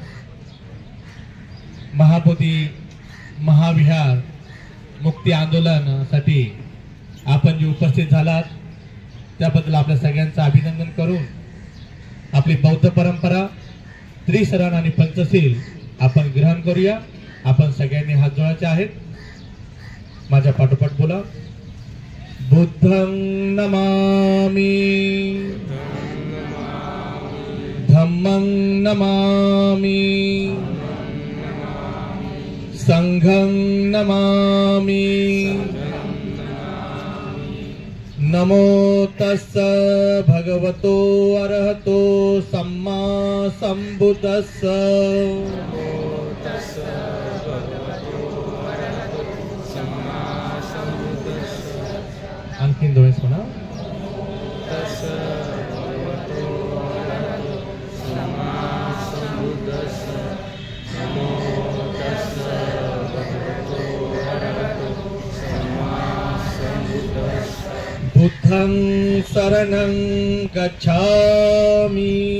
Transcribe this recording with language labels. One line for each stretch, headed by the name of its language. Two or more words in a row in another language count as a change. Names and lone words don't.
Marathi: महाबोधी महाविहार मुक्ती आंदोलनासाठी आपण जे उपस्थित झालात त्याबद्दल आपल्या सगळ्यांचं अभिनंदन करून आपली बौद्ध परंपरा त्रिशरण आणि पंचशील आपण ग्रहण करूया। आपण सगळ्यांनी हात जोडायचे आहेत, माझ्या पाठोपाठ बोला।
Pali: बुद्धं नमामि, धम्मं नमामि, संघं नमामि, नमो तस्स भगवतो अरहतो सम्मा संबुद्धस्स।
Marathi: आणखीन दोन म्हणा।
Pali: बुद्धं शरणं गच्छामि,